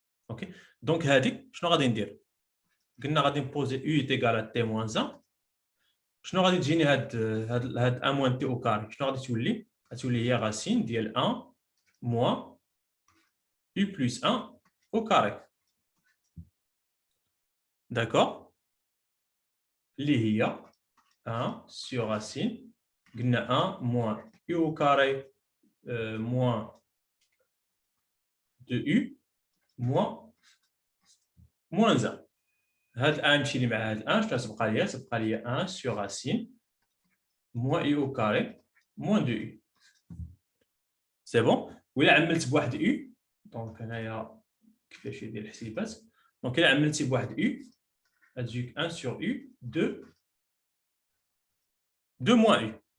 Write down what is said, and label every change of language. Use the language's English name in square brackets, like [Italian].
[Arabic] اوكي دونك هذيك شنو غادي ندير قلنا غادي نبوزي او تيكال تي موان 1 شنو غادي تجيني هاد 1 موان تي او كاري شنو غادي تولي غتولي هي غاسين ديال 1 موان او بلس 1 au carré. [French] d'accord, [Arabic] اللي هي [French] 1 sur racine قلنا 1 moins u au carré moins 2u moins 1. [Arabic] هاد الان نمشي لي مع هاد الان شنو تبقى لي؟ تبقى لي [French] 1 sur racine moins u au carré moins 2u. [Arabic] سي بون. وإلا عملت بواحد u دونك هنايا كيفاش يدير الحسيبات؟ دونك إلا عملتي بواحد u غتجيك [French] 1 sur u 2 moins u.